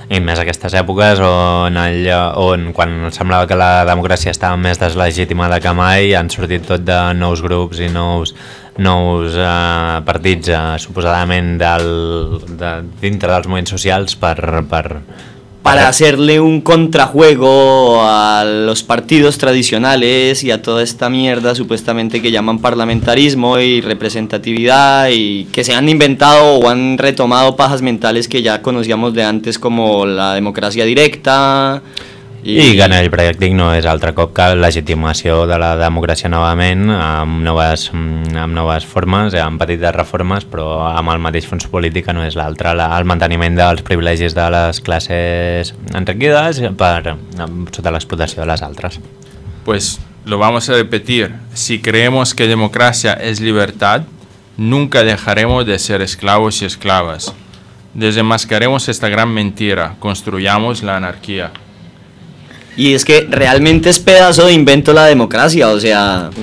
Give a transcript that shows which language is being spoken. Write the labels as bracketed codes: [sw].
[ca] I més aquestes èpoques on quan semblava que la democràcia estava més deslegitimada que mai, han sortit tot de nous grups i nous partits, suposadament dintre dels moviments socials [es] para hacerle un contrajuego a los partidos tradicionales y a toda esta mierda supuestamente que llaman parlamentarismo y representatividad y que se han inventado o han retomado pajas mentales que ya conocíamos de antes como la democracia directa. [ca] I que en el pràctic no és altre cop que legitimació de la democràcia novament amb noves formes, amb petites reformes, però amb el mateix fons polític, que no és l'altre, el manteniment dels privilegis de les classes enriquides sota l'explotació de les altres. [es] Pues lo vamos a repetir. Si creemos que democracia es libertad, nunca dejaremos de ser esclavos y esclavas. Desenmascaremos esta gran mentira. Construyamos la anarquía. Y es que realmente es pedazo de invento la democracia, o sea...